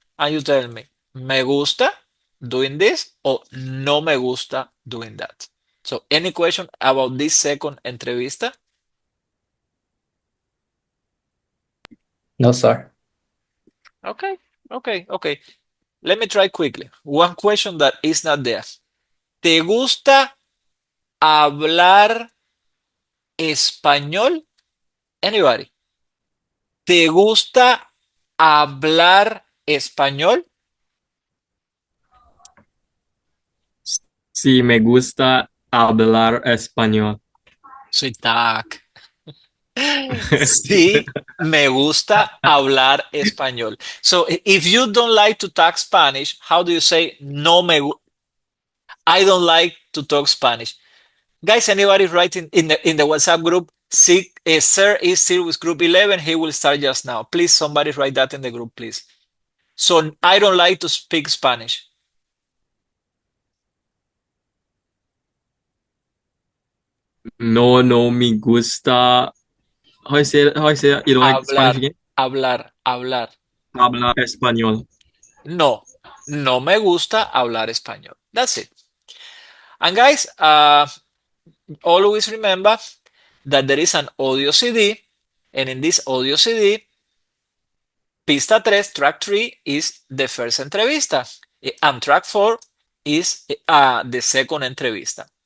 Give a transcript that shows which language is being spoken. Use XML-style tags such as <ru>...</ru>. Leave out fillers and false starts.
<en>And you tell me</en> <es>gusta</es> <en>doing this or</en> <es>no me gusta</es> <en>doing that. So any question about this second entrevista? No, sir. Okay, okay. Let me try quickly. One question that is not there.</en> <es>¿Te gusta hablar español?</es> <en>Anybody?</en> <es>¿Te gusta hablar español? Sí, me gusta hablar español. Soy tac. Sí, me gusta hablar español.</es> <en>So if you don't like to talk Spanish, how do you say no I don't like to talk Spanish? Guys, anybody writing in the WhatsApp group, Sir is still with group 11, he will start just now. Please, somebody write that in the group, please. So I don't like to speak Spanish.</en> <es>No me gusta.</es> <en>How I say that? You don't like Spanish</en> <es>Hablar,</es> <en>again?</en> <es>hablar. Hablar español. No me gusta hablar español.</es> <en>That's it. And guys, always remember that there is an audio CD, and in this audio CD, pista 3, track 3 is the first entrevista, and track 4 is the second entrevista.</en>